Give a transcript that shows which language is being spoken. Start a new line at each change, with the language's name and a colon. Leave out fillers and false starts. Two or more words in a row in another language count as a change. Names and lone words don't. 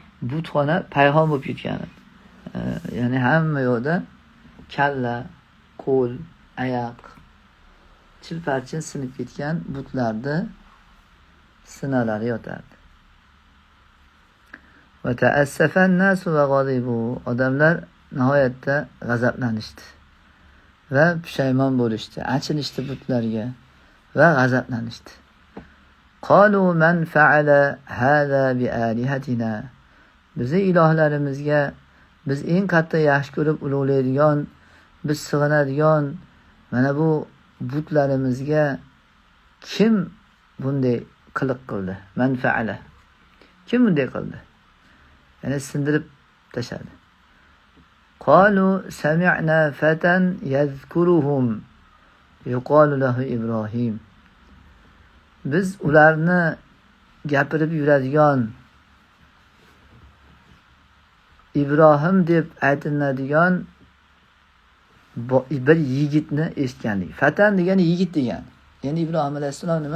Uzbek: butxona payhon bo'lib ketgan. Ya'ni hamma yoqda kalla, qo'l, oyoq, chilparchin sinib ketgan butlarda sinalari yotardi.
Arabic: وتأسف الناس وغضبوا.
Uzbek: Odamlar nihoyatda g'azablanishdi va pushaymon bo'lishdi, achinishdi butlarga va g'azablanishdi.
Arabic: قالوا من فعل هذا بآلهتنا.
Uzbek: Bizi ilohlarimizga biz eng katta yaxshi ko'rib ulug'laydigan, biz sig'inadigan mana bu butlarimizga kim bunday qiliq qildi?
Arabic: من فعل.
Uzbek: Kim bunday qildi? Ya'ni sindirib tashladi.
Arabic: قالوا سمعنا فتى يذكرهم يقال له إبراهيم.
Uzbek: Biz ularni gapirib yuradigan Ibrohim deb aytiladigan bir yigitni eshitgandik. Fatan degani yigit degani. Ya'ni Ibrohim alayhissalom nima?